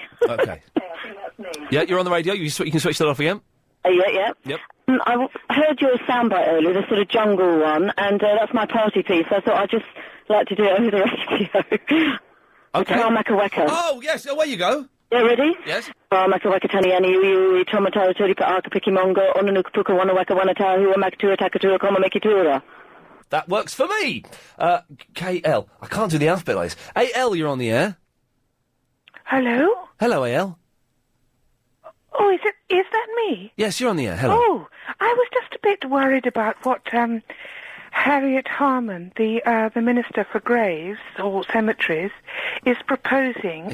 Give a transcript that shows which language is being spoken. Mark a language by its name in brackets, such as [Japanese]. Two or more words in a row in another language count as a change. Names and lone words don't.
[English] I think that's me. Yeah, you're on the radio. You can switch that off again. Yeah. Yep. I heard your soundbite earlier, the sort of jungle one, and that's my party piece. I thought I'd just like to do it over the radio. Okay. Weka. Oh, yes. Away you go. Yeah, ready? Yes. Weka tani ani ui tomato turika aka piki mongo onanukupuka wana weka wana tahu makatua takatua koma mekitura. That works for me. KL. I can't do the alphabet like this. AL, you're on the air. Hello? Hello, AL. Oh, is that me? Yes, you're on the air. Hello. Oh, I was just a bit worried about what Harriet Harman, the Minister for Graves or Cemeteries, is proposing.